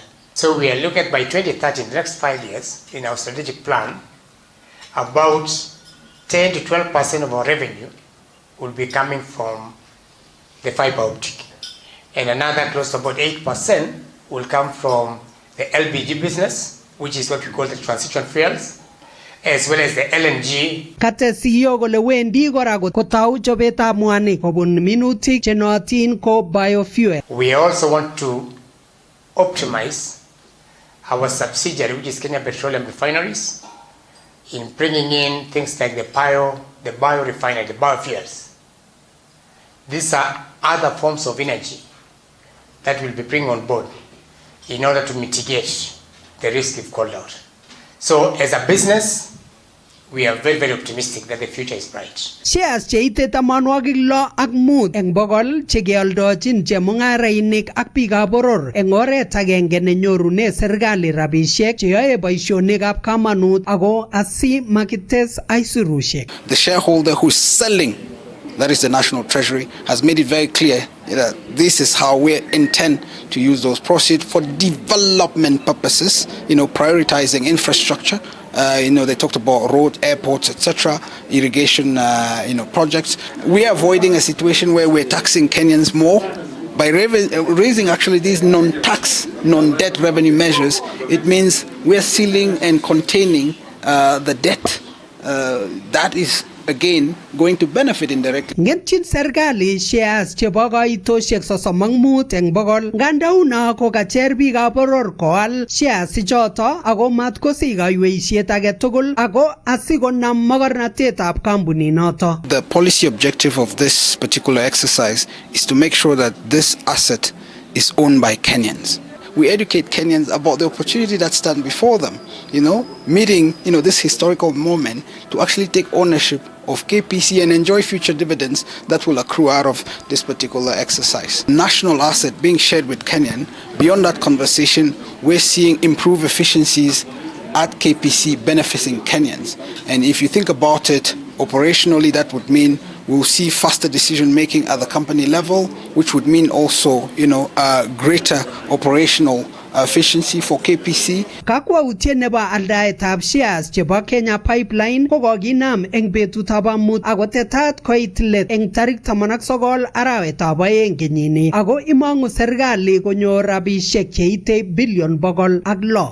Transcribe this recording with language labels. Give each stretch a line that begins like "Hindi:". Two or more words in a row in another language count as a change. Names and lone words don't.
English: So we are looking at by 2030, in the next 5 years, in our strategic plan, about 10 to 12% of our revenue will be coming from the fiber optic. And another close to about 8% will come from the LPG business, which is what we call the transition fuels, as well as the LNG.
Kalenjin: Kate CEO kole wendi kora kotau chobetab mwanik kobun minutik chenootin ko biofuel.
English: We also want to optimize our subsidiary, which is Kenya Petroleum Refineries, in bringing in things like the biorefinery, the biofuels. These are other forms of energy that we'll be bringing on board in order to mitigate the risk we've called out. So as a business, we are very, very optimistic that the future is bright.
Kalenjin: Shares cheite 85 eng bogol chekealdochin chemung'arainik ak biikab boror eng oret agenge nenyorune serikali rabisiek cheyoe boisionikab kamanut ako asi makites aisurushek.
English: The shareholder who's selling, that is the National Treasury, has made it very clear that this is how we intend to use those proceeds for development purposes, prioritizing infrastructure. They talked about road, airports, etc., irrigation, projects. We are avoiding a situation where we're taxing Kenyans more. By raising actually these non-tax, non-debt revenue measures, it means we're sealing and containing the debt that is again going to benefit indirectly.
Kalenjin: Ngetchin serikali shares chebo kaitoshek 35 eng bogol nganda una ko kacher biikab boror koal shares choto ako matkosich kaiweisiet age tugul ako asikonam mogornatetab kampunit noto.
English: The policy objective of this particular exercise is to make sure that this asset is owned by Kenyans. We educate Kenyans about the opportunity that stands before them, meeting, this historical moment to actually take ownership of KPC and enjoy future dividends that will accrue out of this particular exercise. National asset being shared with Kenyan, beyond that conversation, we're seeing improved efficiencies at KPC benefiting Kenyans. And if you think about it, operationally, that would mean we'll see faster decision making at the company level, which would mean also, greater operational efficiency for KPC.
Kalenjin: Kakwautiet nebo aldaetab shares chebo Kenya Pipeline ko kokinam eng betutab amut ako tetat koit let eng tarik 19 arawetab oeng kenyini ako imong'u serikali konyor rabisiek cheite bilion 106.